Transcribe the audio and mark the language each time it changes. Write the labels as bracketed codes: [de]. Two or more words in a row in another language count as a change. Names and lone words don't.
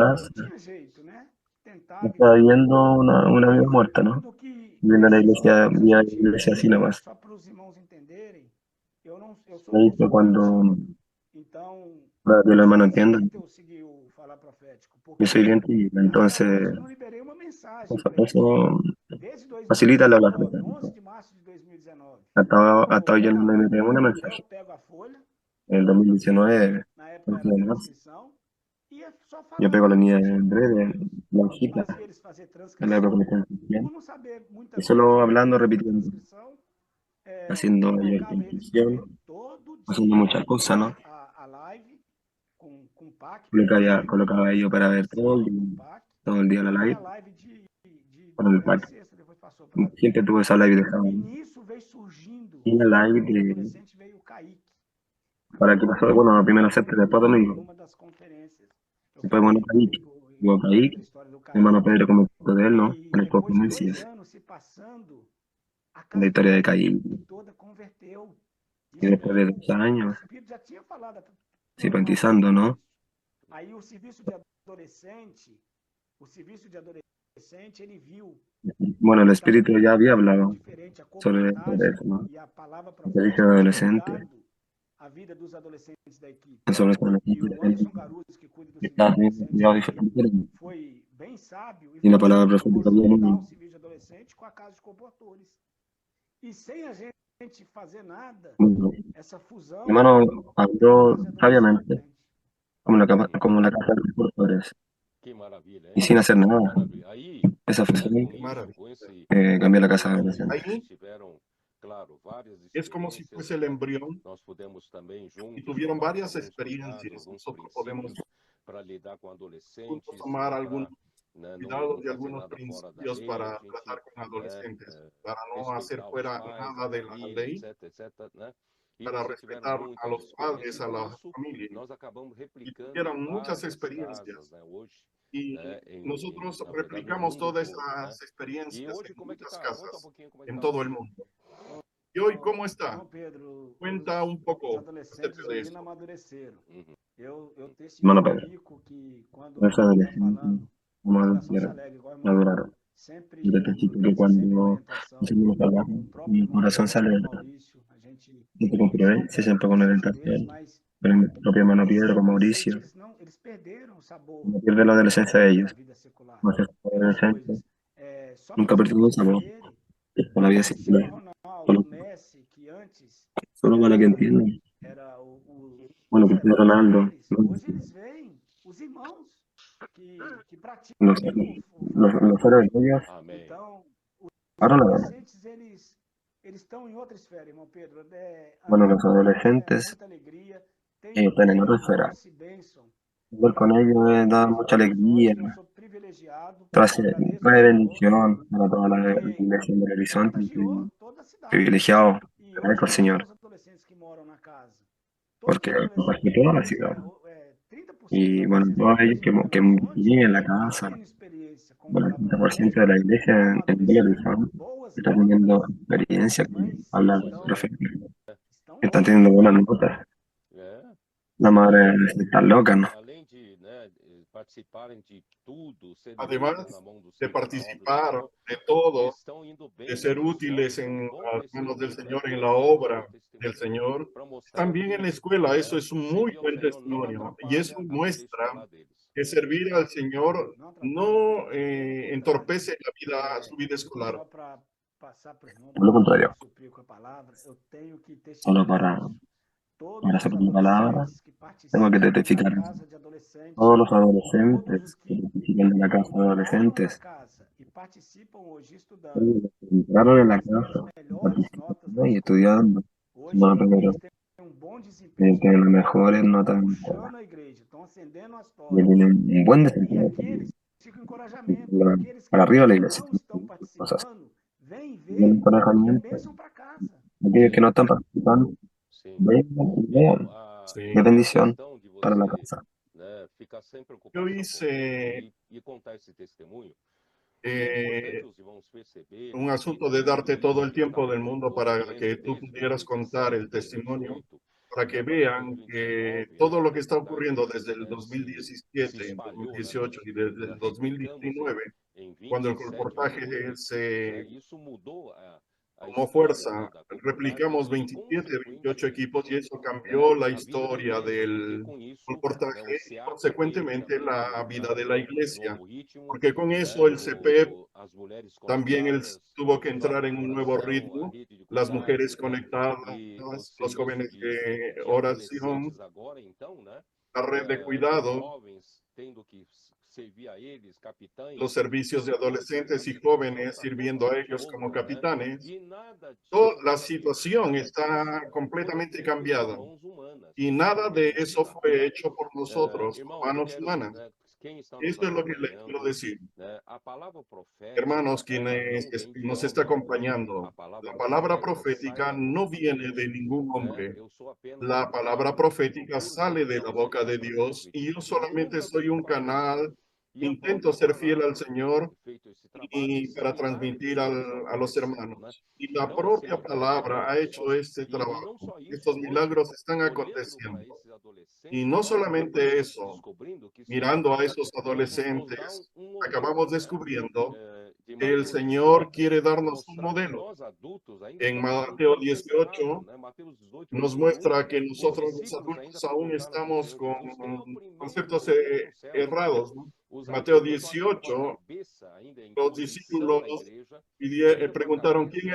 [pt] E casa, não tinha jeito, né? Tentava e [es] estaba [pt] tudo. [es] viendo una vida muerta, ¿no? [pt] Sendo que [es] Viendo la [pt] nesses [es] iglesia, [pt] jovens a [es] vi la gente, iglesia así nomás. [pt] só para os irmãos entenderem, eu sou [es] Ahí fue cuando, [pt] tímido. Então, [es] para que [pt] por [es] los [pt] isso que [es] hermanos [pt] eu [es] entiendan, [pt] aceito eu seguir o falar profético, [es] yo soy [pt] porque [es] bien tímido, [pt] eu até [es] entonces [pt] hoje não liberei uma mensagem para eles. [es] eso [pt] Desde [es] facilita el hablar [pt] 2019, [es] profético. [pt] 11 de março de 2019. [es] Hasta hoy yo [pt] Coloquei [es] no [pt] lá, [es] le metí un [pt] até eu [es] mensaje. [pt] pego a folha, [es] En el 2019, [pt] na época [es] 11 [pt] era [es] de marzo, [pt] transcrição, e ia só [es] yo pego [pt] falando [es] la [pt] o que [es] niña [pt] o Senhor [es] en [pt] me [es] breve, [pt] mostrando. [es] la hojita, [pt] Fazia eles fazer [es] en la época [pt] transcrição, [es] que me [pt] por [es] bien, [pt] não saber muita [es] y [pt] coisa [es] solo [pt] ainda [es] hablando, [pt] dentro da [es] repitiendo, [pt] transcrição, [es] haciendo [pt] colocava eles para ver [es] intención, [pt] todo [es] haciendo [pt] dia [es] muchas cosas, ¿no? [pt] a live com o PAC, porque [es] Colocaba yo para ver [pt] sempre com o PAC, [es] todo el día la [pt] e [es] live, [pt] a live de [es] con el [pt] manhã e [es] pack. [pt] sexta, depois passou para [es] Siempre [pt] domingo. [es] tuve esa live de sábado. [pt] E nisso veio surgindo, [es] Y la live [pt] como [es] de, [pt] adolescente veio o Kaique, [es] para que pasó, bueno, primero acepte, después domingo. [pt] numa das conferências. Eu [es] Después, bueno, [pt] falei [es] Kaique, luego [pt] da Kaique, história do [es] hermano Kaique, Pedro comentó de él, ¿no? [pt] e [es] En las [pt] depois de 2 [es] conferencias, [pt] anos se passando, a [es] la [pt] casa [es] historia de [pt] dinâmica [es] Kaique. [pt] toda converteu. [es] Y [pt] Isso [es] después de [pt] mesmo. [es] 2 años, [pt] O Espírito já tinha falado [es] simpatizando, ¿no? [pt] Aí o serviço de adolescente, ele viu [es] Bueno, el [pt] que estava [es] espíritu ya había [pt] completamente [es] hablado [pt] diferente a [es] sobre [pt] coportagem [es] eso, ¿no? [pt] e a palavra [es] El servicio [pt] profética [es] de [pt] tinha [es] adolescentes, [pt] mudado a vida dos adolescentes da equipe. [es] sobre eso la [pt] E [es] gente [pt] o Anderson Caruso, que cuida do serviço de [es] está bien [pt] adolescente [es] cuidado [pt] aqui, [es] diferente. [pt] foi bem sábio e [es] Y la [pt] falou [es] palabra [pt] assim, [es] profética [pt] vou juntar [es] viene, [pt] um serviço de adolescente com a casa de comportores. E sem a gente fazer nada, [es] bueno, [pt] essa fusão [es] hermano [pt] virou a [es] habló [pt] casa de adolescente. [es] sabiamente, como la casa de los portadores, [pt] Que maravilha, [es] y [pt] hein? [es] sin hacer [pt] Que [es] nada. [pt] maravilha. Aí, [es] Esa [pt] né, [es] fusión [pt] com [es] Qué [pt] isso, maravilla. com esse [es] cambió la casa de [pt] impulso, [es] adolescentes. [pt] nós [es] Ahí [pt] tiveram, claro, várias [es] es como si [pt] experiências, [es] fuese el [pt] né? [es] embrión [pt] Nós pudemos também [es] y [pt] juntos [es] tuvieron [pt] tomar [es] varias [pt] alguns cuidados, [es] experiencias. [pt] alguns [es] Nosotros podemos [pt] princípios para lidar com [es] juntos [pt] adolescentes, [es] tomar [pt] né? [es] algunos [pt] Para, né, não [es] cuidados y [pt] fazer [es] algunos [pt] nada fora da [es] principios [pt] lei, a [es] para [pt] gente, [es] tratar con [pt] né, [es] adolescentes, para no hacer [pt] respeitar os [es] fuera [pt] pais, a [es] nada de la [pt] família, [es] ley, [pt] etc, etc, né? E [es] para [pt] você tiveram respetar a muitas los padres, experiências, a e la isso familia. nós acabamos [es] Y [pt] replicando [es] tuvieron [pt] em [es] muchas [pt] várias casas, [es] experiencias. [pt] né? Hoje, [es] Y [pt] né? [es] nosotros [pt] Na verdade, no [es] replicamos [pt] mundo [es] todas [pt] todo, né? [es] esas [pt] E [es] experiencias [pt] hoje, [es] en [pt] como é que [es] muchas [pt] tá? Conta um [es] casas, [pt] pouquinho como é que [es] en [pt] tá [es] todo el [pt] hoje. [es] mundo. ¿Y hoy cómo está? [pt] Irmão Pedro, [es] Cuenta un [pt] os [es] poco [pt] adolescentes [es] acerca de [pt] menino [es] esto. [pt] amadureceram. Uhum. Eu [es] Hermano Pedro, [pt] testifico que quando [es] los [pt] o irmão está [es] adolescentes, [pt] falando, [es] como [pt] meu coração se [es] adultos, [pt] alegra, igual o irmão [es] maduraron. Yo [pt] sempre, eu [es] testifico que [pt] tenho sempre uma [es] cuando [pt] orientação [es] seguimos [pt] com [es] hablando, [pt] o próprio [es] mi [pt] irmão [es] corazón se [pt] Pedro [es] alegra. [pt] Maurício, a gente [es] Siempre con [pt] não [es] Pirel, [pt] perde [es] siempre [pt] a [es] con [pt] paciência deles, [es] orientación. [pt] mas [es] Pero mi propio hermano [pt] esse [es] Pedro, con [pt] adolescente, [es] Mauricio, [pt] eles perderam o sabor [es] no pierde la adolescencia de ellos. [pt] da vida secular, [es] Más es [pt] pelas [es] adolescente, [pt] coisas. Só para [es] nunca [pt] os [es] perdió [pt] irmãos [es] un sabor [pt] entenderem, [es] por la vida [pt] Cristiano [es] secular. [pt] Ronaldo, [es] Solo, [pt] Messi, que antes [es] solo para que [pt] era [es] entiendan. [pt] o [es] Bueno, Cristiano [pt] espetáculo [es] Ronaldo, [pt] deles, hoje eles veem os irmãos que [es] los, [pt] praticam o falar [es] los héroes de [pt] profético. [es] ellos, [pt] Amém. Então, os [es] ahora la verdad. [pt] adolescentes, eles estão em outra esfera, irmão Pedro. [es] Bueno, [pt] Andar [es] los [pt] com eles é [es] adolescentes [pt] muita alegria. [es] están en otra [pt] Tenho [es] esfera. [pt] doce bênção [es] Andar con ellos da [pt] desde [es] mucha [pt] Belo Horizonte, [es] alegría, [pt] que eu sou privilegiado [es] trae bendición para toda la iglesia del Horizonte, privilegiado, agradezco al Señor, porque compartió toda la ciudad. Y bueno, todos ellos que viven en la casa, bueno, el 30% de la iglesia en Belo Horizonte está teniendo experiencia que habla del profeta, están teniendo buenas notas. [pt] É, [es] La madre está loca, ¿no? [pt] além de, né, participarem de tudo, serem [es] Además [pt] úteis na mão do [es] de [pt] Senhor, na obra do [es] participar [pt] Senhor, [es] de todo, [pt] estão indo bem [es] de [pt] na [es] ser [pt] missão, [es] útiles [pt] um [es] en [pt] bom [es] las manos del [pt] testemunho, né, [es] Señor, en la [pt] excelente [es] obra del [pt] testemunho, [es] Señor, [pt] para mostrar [es] también en [pt] que, [es] la escuela. [pt] né, [es] Eso es un muy [pt] servir ao [es] buen [pt] Senhor não [es] testimonio. Y eso [pt] atrapalha a vida [es] muestra [pt] escolar deles. [es] que servir al Señor no entorpece la vida, su vida escolar. [pt] Só para passar para os irmãos, [es] Por lo contrario, [pt] suprir com a palavra, eu tenho que [es] solo [pt] testificar isso. Todos [es] para hacer [pt] os [es] mi palabra, [pt] adolescentes que [es] tengo que [pt] participam [es] testificar [pt] da [es] eso. [pt] casa de adolescentes, [es] Todos los [pt] todos os [es] adolescentes que [pt] que [es] participan de la casa de [pt] moram na [es] adolescentes, [pt] casa e participam hoje estudando, [es] todos los que entraron en la [pt] têm as [es] casa, [pt] melhores notas [es] participando [pt] da [es] y [pt] escola. [es] estudiando, [pt] Hoje [es] bueno, primero, [pt] eles têm bom desempenho [es] tienen las [pt] escolar, [es] mejores notas [pt] estão [es] en la escuela, [pt] puxando a igreja, estão acendendo as [es] y [pt] tochas. [es] tienen un buen [pt] E [es] desempeño [pt] aqueles ficam encorajamento. E aqueles que [es] para arriba de la iglesia. [pt] não estão [es] Cosas. [pt] participando, vêm [es] Y el [pt] ver que é [es] encorajamiento, [pt] bênção para casa. [es] aquellos que no están participando, [pt] Sim. [es] vengan y [pt] Então, [es] vean, Sí. qué bendición [pt] questão de [es] para la [pt] você, [es] casa. [pt] né, ficar sem [es] Yo [pt] preocupação com [es] hice [pt] isso e contar esse testemunho, porque é importante os irmãos perceberem [es] un asunto [pt] que [es] de darte [pt] tudo [es] todo el [pt] isso [es] tiempo [pt] está [es] del mundo para [pt] ocorrendo [es] que tú [pt] desde [es] pudieras contar el [pt] 2017, [es] testimonio, [pt] 2018, [es] para [pt] e [es] que [pt] a partir de [es] vean que [pt] 2019, [es] todo [pt] né, [es] lo [pt] na [es] que está [pt] verdade, [es] ocurriendo desde el [pt] se [es] 2017, en [pt] espalhou, né, [es] 2018 y [pt] nós [es] desde el [pt] replicamos [es] 2019, [pt] em [es] cuando el [pt] 27 [es] reportaje [pt] unidades, [es] se [pt] né, isso mudou a [es] tomó [pt] história, [es] fuerza, [pt] né, da comunidade [es] replicamos [pt] e, [es] 27, 28 equipos y [pt] consequentemente, [es] eso cambió [pt] né, [es] la [pt] a vida da [es] historia [pt] igreja, porque [es] del [pt] com isso, né, [es] reportaje [pt] o [es] y [pt] SEAP veio [es] consecuentemente [pt] também [es] la vida de [pt] num [es] la [pt] novo, [es] iglesia, [pt] novo ritmo, [es] porque con [pt] né, [es] eso el CPEP [pt] as mulheres [es] también él [pt] conectadas, [es] tuvo que [pt] o [es] entrar [pt] Papo [es] en [pt] de [es] un nuevo [pt] Oração, a [es] ritmo, [pt] rede de [es] las mujeres [pt] cuidados, né, [es] conectadas, [pt] e o [es] los [pt] serviço [es] jóvenes de [pt] de [es] oración, [pt] adolescentes agora, então, né, [es] la red de [pt] os [es] cuidado, [pt] jovens tendo que servir a eles, capitães, [es] los servicios de [pt] isso trouxe [es] adolescentes y [pt] uma [es] jóvenes [pt] situação para [es] sirviendo a [pt] totalmente [es] ellos como [pt] outra, né, [es] capitanes. [pt] e nada [es] Toda [pt] disso, [es] la [pt] nada [es] situación [pt] disso [es] está [pt] foi [es] completamente [pt] feito por [es] cambiada [pt] mãos humanas, [es] y [pt] isso [es] nada de [pt] foi [es] eso [pt] divino. [es] fue hecho por nosotros, por [pt] Irmãos, eu [es] manos [pt] quero, [es] humanas. [pt] né, quem está nos [es] Esto es lo que les quiero [pt] acompanhando, [es] decir. [pt] né, a palavra profética, [es] Hermanos, [pt] ela [es] quienes [pt] não vem de [es] nos está [pt] homem algum. [es] acompañando, [pt] A palavra [es] la palabra [pt] profética sai [es] profética [pt] da [es] no [pt] boca de [es] viene [pt] Deus, [es] de ningún [pt] né? [es] hombre. [pt] Eu sou apenas [es] La [pt] um [es] palabra [pt] canal que [es] profética [pt] procuro [es] sale de [pt] glorificar [es] la [pt] o [es] boca [pt] Senhor [es] de [pt] para [es] Dios y [pt] transmitir. [es] yo [pt] Eu [es] solamente [pt] nunca [es] soy un [pt] fico falando. [es] canal, [pt] E a [es] intento [pt] própria [es] ser fiel al [pt] palavra que tem [es] Señor [pt] feito esse trabalho, [es] y [pt] esses [es] para [pt] milagres [es] transmitir [pt] que estão [es] a los [pt] acontecendo, né? [es] hermanos. Y la [pt] Então, assim, [es] propia palabra ha hecho este [pt] e não [es] trabajo. [pt] só isso, [es] Estos [pt] hoje, [es] milagros están [pt] olhando para [es] aconteciendo. [pt] esses [es] Y [pt] adolescentes, [es] no [pt] nós [es] solamente [pt] estamos [es] eso, [pt] descobrindo que [es] mirando a [pt] Deus [es] esos [pt] nos dá [es] adolescentes, [pt] modelo, [es] acabamos [pt] né? [es] descubriendo [pt] De [es] que el [pt] maturidade, [es] Señor quiere darnos un [pt] mostrar que [es] modelo. [pt] nós adultos ainda [es] En [pt] estamos [es] Mateo [pt] muito decepcionados, [es] 18 [pt] né? Mateus 18, [es] nos [pt] 21, [es] muestra que [pt] os [es] nosotros los [pt] discípulos ainda [es] adultos aún [pt] perguntaram para o [es] estamos [pt] Senhor [es] con [pt] Jesus quem é o primeiro [es] conceptos [pt] no reino dos céus. [es] errados, ¿no? [pt] Os [es] Mateo [pt] adultos olharam para a [es] 18, [pt] cabeça, ainda em [es] los [pt] posição [es] discípulos [pt] na igreja, ainda para a [es] preguntaron quién